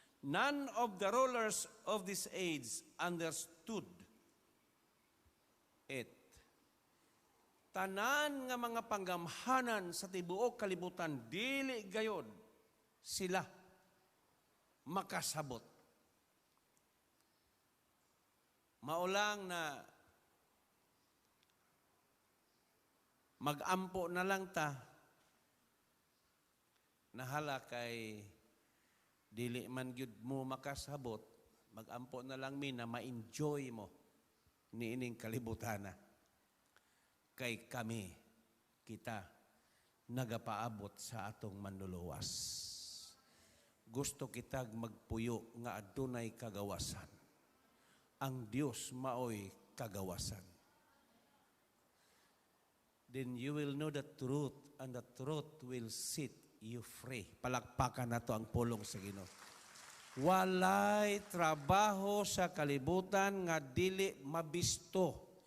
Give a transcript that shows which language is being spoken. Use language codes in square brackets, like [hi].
[en] None of the rulers of this age understood it. [ceb] Tanan nga mga panggamhanan sa tibuok kalibutan, dili gayod sila makasabot. Maulang na mag-ampo na lang ta, nahala kay dili man gyud mo makasabot, mag-ampo na lang mi na ma-enjoy mo ni ining kalibutana. Kay kami, kita, nagapaabot sa atong manluluwas. Gusto kitag magpuyo nga adunay kagawasan. Ang Dios maoy kagawasan. [en] Then you will know the truth, and the truth will set you free. [ceb] Palakpakan na to ang pulong sa Ginoo. Walay trabaho sa kalibutan nga dili mabisto.